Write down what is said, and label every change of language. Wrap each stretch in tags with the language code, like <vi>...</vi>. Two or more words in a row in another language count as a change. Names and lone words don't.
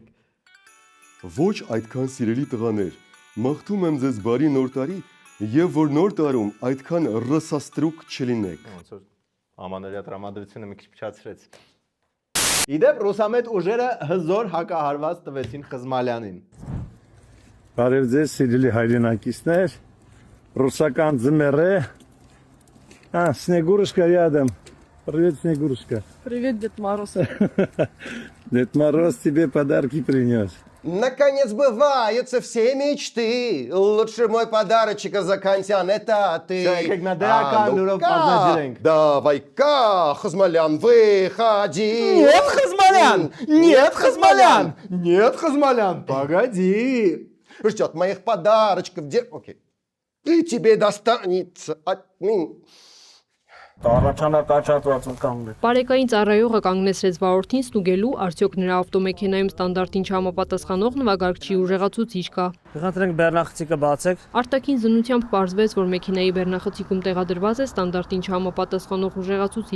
<hy>Ոչ այդքան սիրելի տղաներ, մաղթում եմ ձեզ բարի նոր տարի եւ որ նոր տարում այդքան ռսաստրուկ չլինեք։ Ոնց որ ամանորյա տրամադրությունը մի քիչ փչացրեց։ Իդեպ ռուսամետ ուժերը հզոր հակահարված տվեցին Խզմալյանին։ Բարև ձեզ սիրելի հայրենակիցներ, ռուսական ձմեռ է,</hy> <ru>Снегурушка рядом, привет, Снегурушка. Привет, Дед Мороз. Дед Мороз тебе подарки принес. Наконец сбываются все мечты. Лучший мой подарочек из окончан это ты. Как на дракон, ну-ка, давай-ка, Хазмалян, выходи. Нет, Хазмалян! Нет, Хазмалян! Нет, Хазмалян, погоди. Ждет моих подарочков. Окей. И тебе достанется от меня.</ru> <hy>Բարեկային ծառայողը կանգնեցրեց վարորդին ստուգելու, արդյոք նրա ավտոմեքենայում ստանդարտին չհամապատասխանող նվագարկչի ուժեղացուցիչ կա։ Կխնդրենք բեռնախցիկը բացեք։ Արտաքին զննությամբ պարզվեց, որ մեքենայի բեռնախցիկում տեղադրված է ստանդարտին չհամապատասխանող ուժեղացուցիչ։</hy>